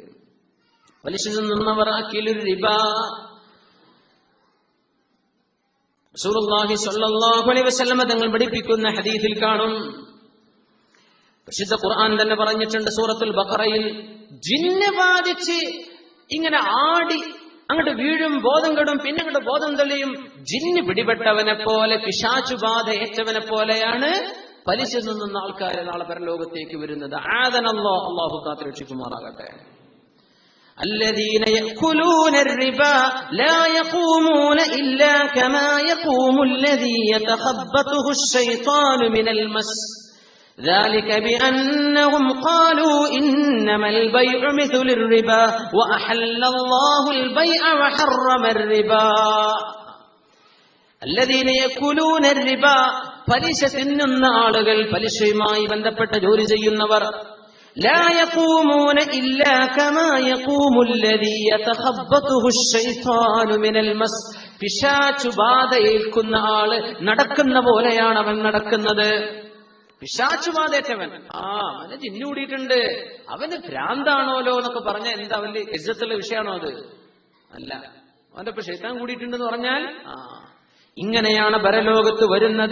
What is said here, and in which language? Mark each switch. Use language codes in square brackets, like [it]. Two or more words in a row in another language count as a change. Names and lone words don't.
[ml] പലിശ നിന്നവർ [ar] آكل الربا, رسول الله صلى الله عليه وسلم [ml] തങ്ങൾ പഠിപ്പിക്കുന്ന ഹദീസിൽ കാണും, വിശുദ്ധ ഖുർആൻ തന്നെ പറഞ്ഞിട്ടുണ്ട് സൂറത്തുൽ ബഖറയിൽ, ജിന്ന് ബാധിച്ച് ഇങ്ങനെ ആടി അങ്ങോട്ട് വീഴും, ബോധം കെടും, പിന്നെ അങ്ങോട്ട് ബോധം തെളിയും. ജിന്ന് പിടിപെട്ടവനെ പോലെ, പിശാചു ബാധ ഏറ്റവനെ പോലെയാണ് പലിശ നിന്നുന്ന ആൾക്കാർ നാളെ പരലോകത്തേക്ക് വരുന്നത്. ആദനല്ലാഹ്, അല്ലാഹു കാത്തുരക്ഷിക്കുമാറാകട്ടെ. [ar] الذين يأكلون الربا لا يقومون إلا كما يقوم الذي يتخبطه الشيطان من المس ذلك بأنهم قالوا إنما البيع مثل الربا وأحل الله البيع وحرم الربا. الذين يأكلون الربا, [ml] പലിശ തിന്നുന്ന ആളുകൾ, പലിശയുമായി ബന്ധപ്പെട്ട ജോലി ചെയ്യുന്നവർ, [ar] لا يقومون إلا كما يقوم الذي يتخبطه الشيطان من المس, [ml] പിശാചു ബാധ ഏൽക്കുന്ന ആള് നടക്കുന്ന പോലെയാണ് അവൻ നടക്കുന്നത്. പിശാചു ബാധേറ്റവൻ, അവന് ജിന്നു കൂടിയിട്ടുണ്ട്, അവന് ഭ്രാന്താണോലോ എന്നൊക്കെ പറഞ്ഞാൽ എന്താ വലിയ ഇസ്സത്തുള്ള വിഷയമാണോ അത്? അല്ല. അവന്റെ ഇപ്പൊ ശൈത്താൻ കൂടിയിട്ടുണ്ടെന്ന് പറഞ്ഞാൽ ഇങ്ങനെയാണ് പരലോകത്ത് വരുന്നത്.